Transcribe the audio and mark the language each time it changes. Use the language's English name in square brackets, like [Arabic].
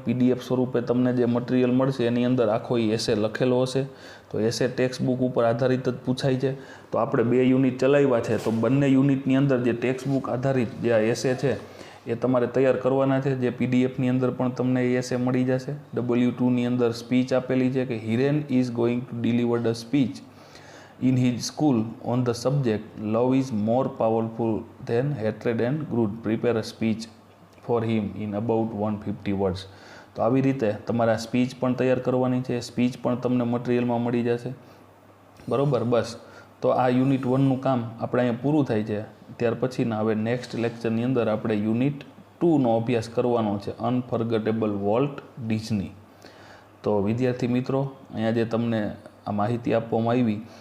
[Gujarati] PDF સ્વરૂપે તમને જે મટીરિયલ મળશે એની અંદર આખો એ એસે લખેલો હશે. તો એસે ટેક્સ્ટ બુક ઉપર આધારિત જ પૂછાય છે. તો આપણે 2 યુનિટ ચલાવ્યા છે, તો બંને યુનિટની અંદર જે ટેક્સ્ટ બુક આધારિત જે આ એસે છે એ તમારે તૈયાર કરવાના છે. જે PDFની અંદર પણ તમને એ એસે મળી જશે. W2ની અંદર સ્પીચ આપેલી છે કે [English] Hiren is going to deliver the speech in his school on the subject love is more powerful than hatred and greed. Prepare a speech for him in about 150 words. [Gujarati] તો આવી રીતે તમારે આ સ્પીચ પણ તૈયાર કરવાની છે. સ્પીચ પણ તમને મટીરિયલમાં મળી જશે, બરાબર. બસ, તો આ યુનિટ 1નું કામ આપણે અહીંયા પૂરું થાય છે. ત્યાર પછીના હવે નેક્સ્ટ લેક્ચરની અંદર આપણે યુનિટ 2નો અભ્યાસ કરવાનો છે, અનફર્ગેટેબલ વોલ્ટ ડિઝની. તો વિદ્યાર્થી મિત્રો, અહીંયા જે તમને આ માહિતી આપવામાં આવી